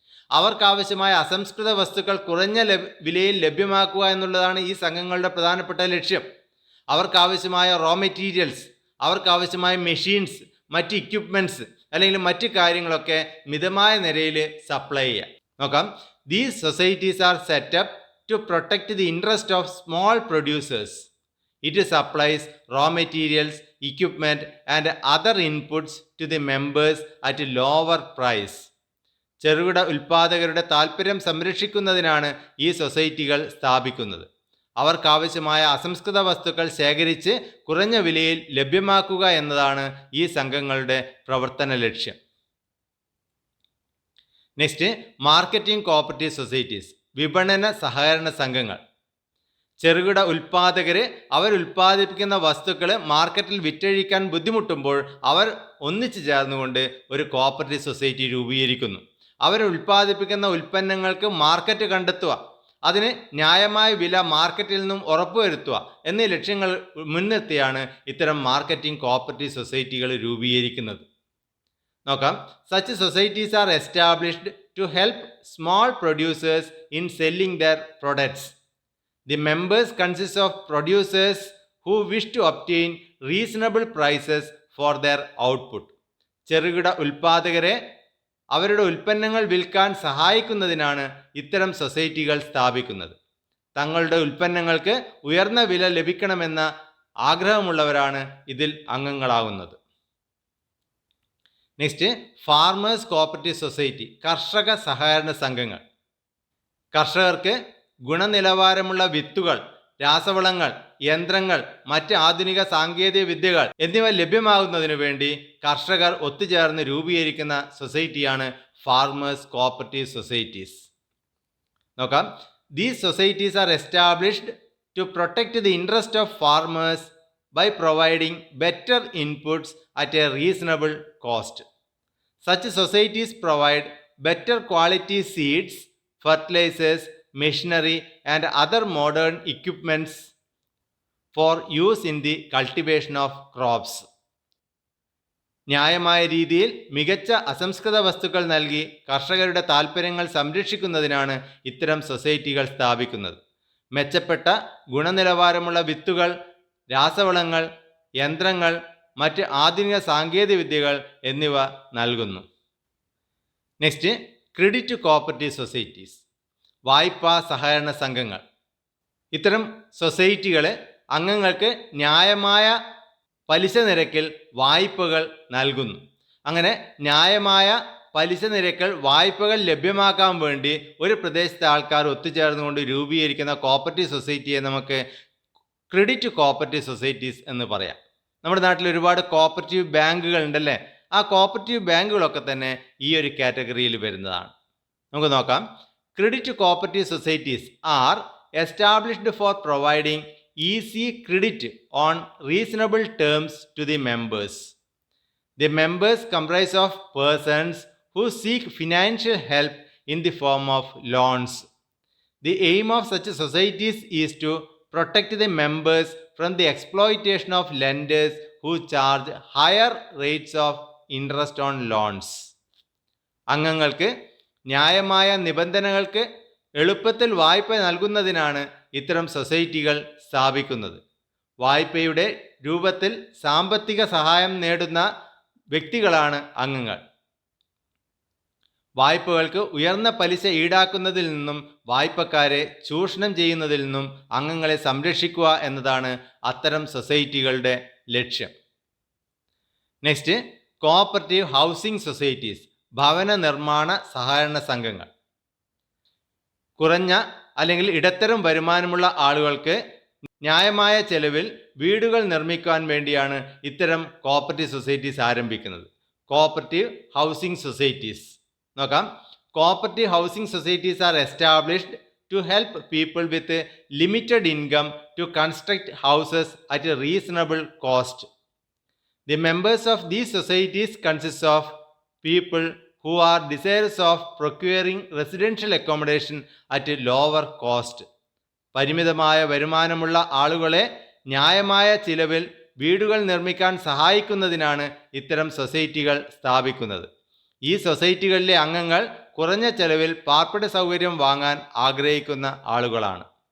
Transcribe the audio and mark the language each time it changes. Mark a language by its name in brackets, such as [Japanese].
[Malayalam] അവർക്കാവശ്യമായ അസംസ്കൃത വസ്തുക്കൾ കുറഞ്ഞ വിലയിൽ ലഭ്യമാക്കുക എന്നുള്ളതാണ് ഈ സംഘങ്ങളുടെ പ്രധാനപ്പെട്ട ലക്ഷ്യം. അവർക്കാവശ്യമായ റോ മെറ്റീരിയൽസ്, അവർക്കാവശ്യമായ മെഷീൻസ്, മറ്റ് ഇക്വിപ്മെൻറ്റ്സ് അല്ലെങ്കിൽ മറ്റ് കാര്യങ്ങളൊക്കെ മിതമായ നിരയിൽ സപ്ലൈ ചെയ്യുക. നോക്കാം. [English] These societies are set up to protect the interest of small producers. It supplies raw materials, equipment and other inputs to the members at a lower price. [Malayalam] ചെറുകിട ഉൽപ്പാദകരുടെ താൽപ്പര്യം സംരക്ഷിക്കുന്നതിനാണ് ഈ സൊസൈറ്റികൾ സ്ഥാപിക്കുന്നത്. അവർക്കാവശ്യമായ അസംസ്കൃത വസ്തുക്കൾ ശേഖരിച്ച് കുറഞ്ഞ വിലയിൽ ലഭ്യമാക്കുക എന്നതാണ് ഈ സംഘങ്ങളുടെ പ്രവർത്തന ലക്ഷ്യം. [English] next, marketing cooperative societies, [Malayalam] വിപണന സഹകരണ സംഘങ്ങൾ. ചെറുകിട ഉൽപ്പാദകർ അവരുൽപ്പാദിപ്പിക്കുന്ന വസ്തുക്കൾ മാർക്കറ്റിൽ വിറ്റഴിക്കാൻ ബുദ്ധിമുട്ടുമ്പോൾ അവർ ഒന്നിച്ചു ചേർന്നുകൊണ്ട് ഒരു കോപ്പറേറ്റീവ് സൊസൈറ്റി രൂപീകരിക്കുന്നു. അവർ ഉൽപ്പാദിപ്പിക്കുന്ന ഉൽപ്പന്നങ്ങൾക്ക് മാർക്കറ്റ് കണ്ടെത്തുക, അതിന് ന്യായമായ വില മാർക്കറ്റിൽ നിന്നും ഉറപ്പുവരുത്തുക എന്നീ ലക്ഷ്യങ്ങൾ മുൻനിർത്തിയാണ് ഇത്തരം മാർക്കറ്റിംഗ് കോപ്പറേറ്റീവ് സൊസൈറ്റികൾ രൂപീകരിക്കുന്നത്. നോക്കാം. [English] Such societies are established to help small producers in selling their products. The members consist of producers who wish to obtain reasonable prices for their output. [Malayalam] ചെറുകിട ഉൽപ്പാദകരെ അവരുടെ ഉൽപ്പന്നങ്ങൾ വിൽക്കാൻ സഹായിക്കുന്നതിനാണ് ഇത്തരം സൊസൈറ്റികൾ സ്ഥാപിക്കുന്നത്. തങ്ങളുടെ ഉൽപ്പന്നങ്ങൾക്ക് ഉയർന്ന വില ലഭിക്കണമെന്ന ആഗ്രഹമുള്ളവരാണ് ഇതിൽ അംഗങ്ങളാകുന്നത്. [English] next, farmers cooperative society, [Malayalam] കർഷക സഹകരണ സംഘങ്ങൾ. കർഷകർക്ക് ഗുണനിലവാരമുള്ള വിത്തുകൾ, രാസവളങ്ങൾ, യന്ത്രങ്ങൾ, മറ്റ് ആധുനിക സാങ്കേതിക വിദ്യകൾ എന്നിവ ലഭ്യമാകുന്നതിനു വേണ്ടി കർഷകർ ഒത്തുചേർന്ന് രൂപീകരിക്കുന്ന സൊസൈറ്റിയാണ് ഫാർമേഴ്സ് കോപ്പറേറ്റീവ് സൊസൈറ്റീസ്. നോക്കാം. [English] These societies are established to protect the interest of farmers by providing better inputs at a reasonable cost. Such societies provide better quality seeds, fertilisers, machinery and other modern equipments for use in the cultivation of crops. [Malayalam] ന്യായമായ രീതിയിൽ മികച്ച അസംസ്കൃത വസ്തുക്കൾ നൽകി കർഷകരുടെ താൽപ്പര്യങ്ങൾ സംരക്ഷിക്കുന്നതിനാണ് ഇത്തരം സൊസൈറ്റികൾ സ്ഥാപിക്കുന്നത്. മെച്ചപ്പെട്ട ഗുണനിലവാരമുള്ള വിത്തുകൾ, രാസവളങ്ങൾ, യന്ത്രങ്ങൾ, മറ്റ് ആധുനിക സാങ്കേതിക വിദ്യകൾ എന്നിവ നൽകുന്നു. [English] next, credit cooperative societies, [Malayalam] വായ്പാ സഹകരണ സംഘങ്ങൾ. ഇത്തരം സൊസൈറ്റികൾ അംഗങ്ങൾക്ക് ന്യായമായ പലിശ നിരക്കിൽ വായ്പകൾ നൽകുന്നു. അങ്ങനെ ന്യായമായ പലിശ നിരക്കിൽ വായ്പകൾ ലഭ്യമാക്കാൻ വേണ്ടി ഒരു പ്രദേശത്തെ ആൾക്കാർ ഒത്തുചേർന്നുകൊണ്ട് രൂപീകരിക്കുന്ന കോപ്പറേറ്റീവ് സൊസൈറ്റിയെ നമുക്ക് ക്രെഡിറ്റ് കോപ്പറേറ്റീവ് സൊസൈറ്റീസ് എന്ന് പറയാം. നമ്മുടെ നാട്ടിൽ ഒരുപാട് കോപ്പറേറ്റീവ് ബാങ്കുകൾ ഉണ്ടല്ലേ, ആ കോപ്പറേറ്റീവ് ബാങ്കുകളൊക്കെ തന്നെ ഈ ഒരു കാറ്റഗറിയിൽ വരുന്നതാണ്. നമുക്ക് നോക്കാം. [English] Credit cooperative societies are established for providing easy credit on reasonable terms to the members. The members comprise of persons who seek financial help in the form of loans. The aim of such societies is to protect the members from the exploitation of lenders who charge higher rates of interest on loans. [Malayalam] അംഗങ്ങൾക്ക് ന്യായമായ നിബന്ധനകൾക്ക് എളുപ്പത്തിൽ വായ്പ നൽകുന്നതിനാണ് ഇത്തരം സൊസൈറ്റികൾ സ്ഥാപിക്കുന്നത്. വായ്പയുടെ രൂപത്തിൽ സാമ്പത്തിക സഹായം നേടുന്ന വ്യക്തികളാണ് അംഗങ്ങൾ. വായ്പകൾക്ക് ഉയർന്ന പലിശ ഈടാക്കുന്നതിൽ നിന്നും വായ്പക്കാരെ ചൂഷണം ചെയ്യുന്നതിൽ നിന്നും അംഗങ്ങളെ സംരക്ഷിക്കുക എന്നതാണ് അത്തരം സൊസൈറ്റികളുടെ ലക്ഷ്യം. [English] next, cooperative housing societies, [Malayalam] ഭവന നിർമ്മാണ സഹകരണ സംഘങ്ങൾ. കുറഞ്ഞ അല്ലെങ്കിൽ ഇടത്തരം വരുമാനമുള്ള ആളുകൾക്ക് ന്യായമായ ചെലവിൽ വീടുകൾ നിർമ്മിക്കാൻ വേണ്ടിയാണ് ഇത്തരം കോഓപ്പറേറ്റീവ് സൊസൈറ്റീസ് ആരംഭിക്കുന്നത്. [English] Cooperative housing societies നോക്കാം. Cooperative housing societies are established to help people with limited income to construct houses at a reasonable cost. The members of these societies consist of people who are desirous of procuring residential accommodation at a lower cost. [Malayalam] പരിമിതമായ വരുമാനമുള്ള ആളുകളെ ന്യായമായ ചിലവിൽ വീടുകൾ നിർമ്മിക്കാൻ സഹായിക്കുന്നതിനാണ് ഇത്തരം സൊസൈറ്റികൾ സ്ഥാപിക്കുന്നത്. ഈ സൊസൈറ്റികളിലെ അംഗങ്ങൾ കുറഞ്ഞ ചെലവിൽ പാർപ്പിട സൗകര്യം വാങ്ങാൻ ആഗ്രഹിക്കുന്ന ആളുകളാണ്.